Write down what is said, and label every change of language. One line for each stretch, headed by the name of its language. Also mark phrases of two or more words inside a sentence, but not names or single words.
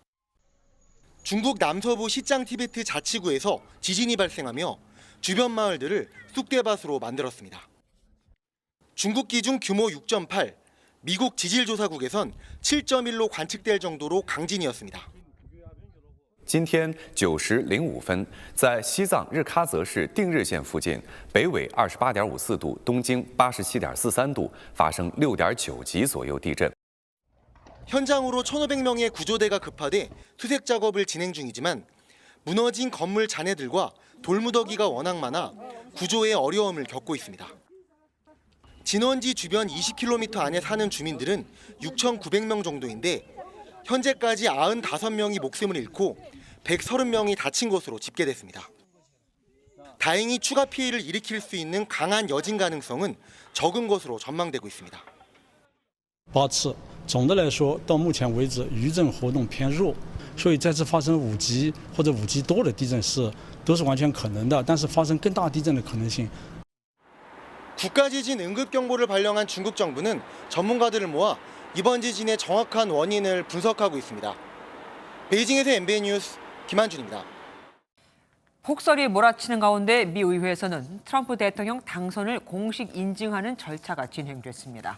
Korean: 중국 남서부 시장 티베트 자치구에서 지진이 발생하며 주변 마을들을 쑥대밭으로 만들었습니다. 중국 기준 규모 6.8, 미국 지질조사국에선 7.1로 관측될 정도로 강진이었습니다.
Chinese: 今天9时05分，在西藏日喀则市定日县附近，北纬28.54度，东经87.43度，发生6.9级左右地震。
Korean: 현장으로 1,500명의 구조대가 급파돼 수색 작업을 진행 중이지만 무너진 건물 잔해들과 돌무더기가 워낙 많아 구조에 어려움을 겪고 있습니다. 진원지 주변 20km 안에 사는 주민들은 6,900명 정도인데 현재까지 95명이 목숨을 잃고 130명이 다친 것으로 집계됐습니다. 다행히 추가 피해를 일으킬 수 있는 강한 여진 가능성은 적은 것으로 전망되고 있습니다.
Chinese: 8 次，总的来说，到目前为止余震活动偏弱，所以再次发生5级或者5级多的地震都是完全可能的，但是发生更大地震的可能性。
Korean: 국가지진 응급경보를 발령한 중국 정부는 전문가들을 모아 이번 지진의 정확한 원인을 분석하고 있습니다. 베이징에서 MBN 뉴스 김한준입니다. 폭설이 몰아치는 가운데 미 의회에서는 트럼프 대통령 당선을 공식 인증하는 절차가 진행됐습니다.